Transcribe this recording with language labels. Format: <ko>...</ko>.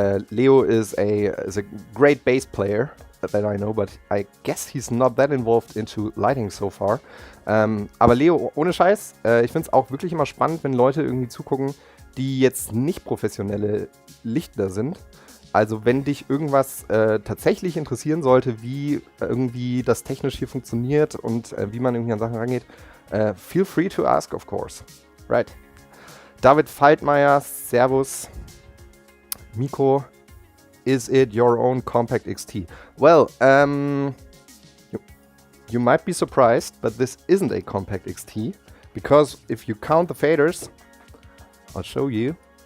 <en>Leo is a great bass player that I know, but I guess he's not that involved into lighting so far.</en> <de>Aber Leo, ohne Scheiß, ich finde es auch wirklich immer spannend, wenn Leute irgendwie zugucken, die jetzt nicht professionelle Lichtler sind. Also wenn dich irgendwas tatsächlich interessieren sollte, wie irgendwie das technisch hier funktioniert und wie man irgendwie an Sachen rangeht,</de> <en>feel free to ask, of course. Right. David Faltmeier, servus. Miko, is it your own Compact XT? Well, you might be surprised, but this isn't a Compact XT, because if you count the faders, I'll show you.</en>